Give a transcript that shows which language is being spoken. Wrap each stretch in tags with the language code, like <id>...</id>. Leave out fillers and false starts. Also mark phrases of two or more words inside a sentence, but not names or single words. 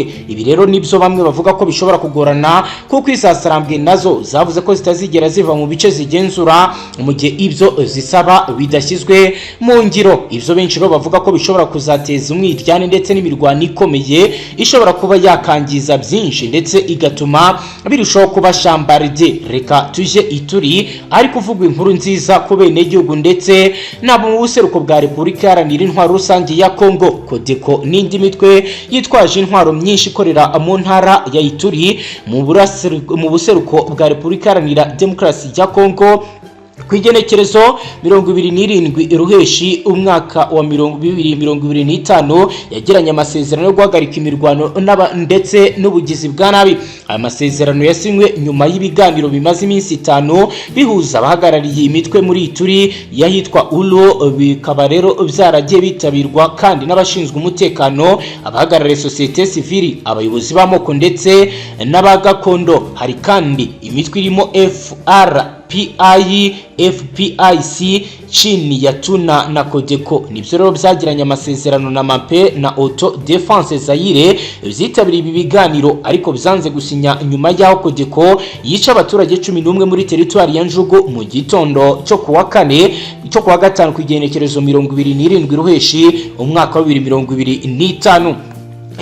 <rw>Ibi rero nibyo bamwe bavuga ko bishobora kugorana, kuko izasarambwe nazo zavuze ko zitazigera ziva mu bice zigenzura mu gihe ibyo zisaba bidashyizwe mu ngiro. Ibyo benshi rero bavuga ko bishobora kuzateza umwiryane ndetse n'imirwano ikomeye ishobora kuba yakangiza byinshi ndetse igatuma birushaho kuba shambarde. Reka tuje ituri ari kuvugwa inkuru nziza ku bene gihugu ndetse nabo mu buseruko bwa Repubulika Iharanira Intwaro Rusange ya Kongo. Kodeko n'indi mitwe yitwaje intwaro myinshi ikorera mu ntara ya Ituri mu buseruko bwa Repubulika Iharanira Demokarasi ya Kongo ku igenekerezo 27 Ruheshi umwaka wa 2025 yagiranye amasezerano yo guhagarika imirwano ndetse n'ubugizi bwa nabi. Aya masezerano yasinywe nyuma y'ibiganiro bimaze iminsi 5 bihuza abahagarariye imitwe muri Ituri yahitwa Ulo. Bikaba rero byaragiye bitabirwa kandi n'abashinzwe umutekano, abahagarariye</rw> <fr>societe civile,</fr> <rw>abayobozi b'amoko ndetse n'abagakondo. Hari kandi imitwe irimo FPIC</rw> <sw>chini ya</sw> <rw>Tuna na Kodeko. Nibyo rero byagiranye amasezerano na Mape na Auto Defense Zaire byitabiriye ibi biganiro, ariko byanze gusinya nyuma y'aho Kodeko yica abaturage 11 muri teritwari ya Njugu mu gitondo cyo kuwa gatanu ku igenekerezo 27 Ruheshi umwaka wa 2025.</rw>